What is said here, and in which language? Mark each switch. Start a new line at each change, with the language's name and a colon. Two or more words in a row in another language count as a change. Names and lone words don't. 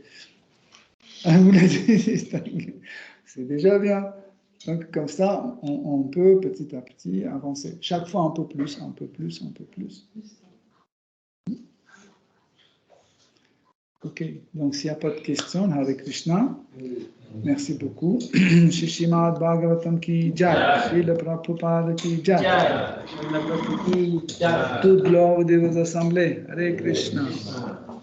French: Vous l'avez distingué. C'est déjà bien. Donc comme ça, on peut petit à petit avancer. Chaque fois un peu plus, un peu plus, un peu plus. Ok, donc s'il n'y a pas de questions,
Sanskrit: Hare Krishna.
French: Merci beaucoup.
Sanskrit: Shishimad Bhagavatam ki jai, Srila Prabhupada ki jai.
French: Toute gloire de vos assemblées.
Sanskrit: Hare Krishna.